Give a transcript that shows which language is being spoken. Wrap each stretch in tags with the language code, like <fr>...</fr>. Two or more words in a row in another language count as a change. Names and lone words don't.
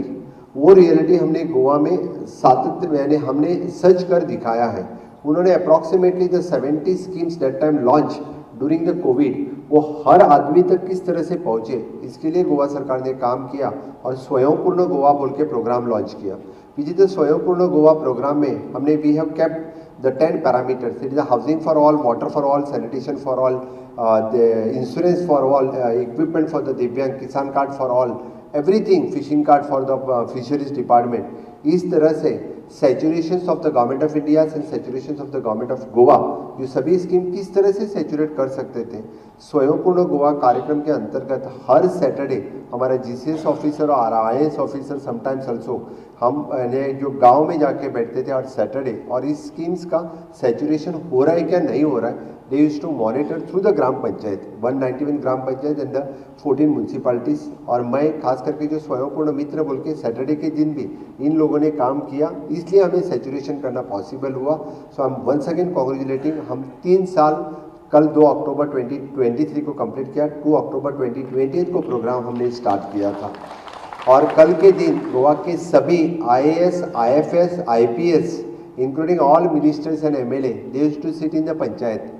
<hi>वो रियलिटी हमने गोवा में सातत्य यानी हमने सच कर दिखाया है। उन्होंने</hi> <en>approximately the 70 schemes that time launch during the Covid,</en> <hi>वो हर आदमी तक किस तरह से पहुंचे, इसके लिए गोवा सरकार ने काम किया और स्वयंपूर्ण गोवा बोल के</hi> <en>program launch</en> <hi>किया।</hi> <en>visit the Swayampurna Goa program</en> <hi>में हमने</hi> <en>we have kept the 10 parameters, it is housing for all, water for all, sanitation for all, the insurance for all, equipment for the Divyang, Kisan card for all, everything, fishing card for the Fisheries Department.</en> <hi>इस तरह से</hi> <en>saturation of the Government of India and saturation of the Government of Goa,</en> <hi>जो सभी स्कीम किस तरह से सैचुरेट कर सकते थे। स्वयंपूर्ण गोवा कार्यक्रम के अंतर्गत हर सैटरडे हमारा</hi> <en>GCS officer</en> <hi>और</hi> <en>IAS officer sometimes also</en> <hi>हम जो गांव में जाके बैठते थे हर सैटरडे, और इस स्कीम्स का सैचुरेशन हो रहा है क्या नहीं हो रहा है,</hi> <en>they used to monitor through the</en> <hi>ग्राम पंचायत 191 ग्राम पंचायत</hi> <en>and the 14 municipalities.</en> <hi>और मैं खास करके जो स्वयंपूर्ण मित्र बोल के सैटरडे के दिन भी इन लोगों ने काम किया, इसलिए हमें सैचुरेशन करना पॉसिबल हुआ।</hi> <en>so I am once again congratulating.</en> <hi>हम 3 साल, कल 2 अक्टूबर 2023 को कंप्लीट किया, 2 अक्टूबर 2020 को प्रोग्राम हमने स्टार्ट किया था और कल के दिन गोवा के सभी आईएएस, आईएफएस, आईपीएस</hi> <en>including all ministers and MLA, they used to sit in the panchayat.</en>